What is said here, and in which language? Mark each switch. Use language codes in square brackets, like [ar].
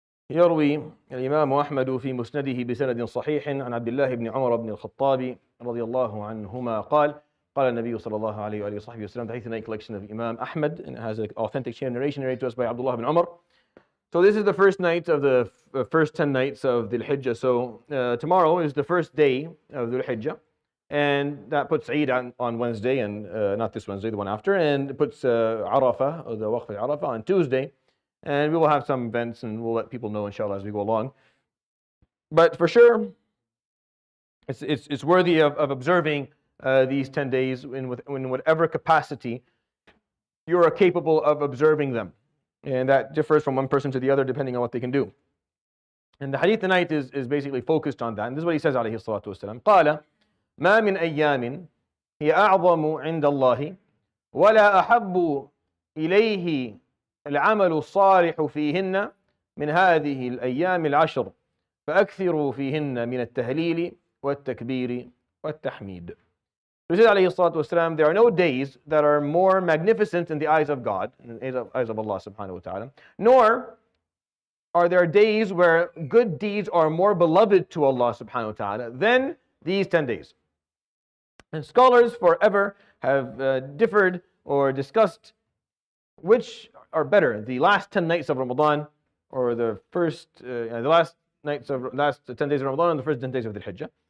[ar] يروي الإمام أحمد في مسنده بسند صحيح عن عبد الله بن عمر بن الخطاب رضي الله عنهما قال النبي صلى الله عليه وآله وصحبه وسلم. [en] The hadith in a collection of Imam Ahmad, and it has an authentic chain of narration narrated to us by Abdullah ibn Umar. So this is the first night of the first 10 nights of the Hajj. So tomorrow is the first day of the Hajj, and that puts Eid on Wednesday, and not this Wednesday, the one after, and it puts Arafah, or the Waqf al-Arafah, on Tuesday. And we will have some events, and we'll let people know, inshallah, as we go along. But for sure, it's worthy of observing these 10 days in whatever capacity you are capable of observing them. And that differs from one person to the other depending on what they can do. And the hadith tonight is basically focused on that. And this is what he says, [ar] عليه الصلاة والسلام. قال ما من أيام هي أعظم عند الله ولا أحب إليه العمل الصالح فيهن من هذه الأيام العشر فأكثروا فيهن من التهليل والتكبير والتحميد. [en] So he said, [ar] عليه الصلاة والسلام, [en] there are no days that are more magnificent in the eyes of God, in the eyes of Allah subhanahu wa ta'ala, nor are there days where good deeds are more beloved to Allah subhanahu wa ta'ala than these 10 days. And scholars forever have differed or discussed which are better, the last 10 nights of Ramadan or the last 10 days of Ramadan and the first 10 days of the Hajj.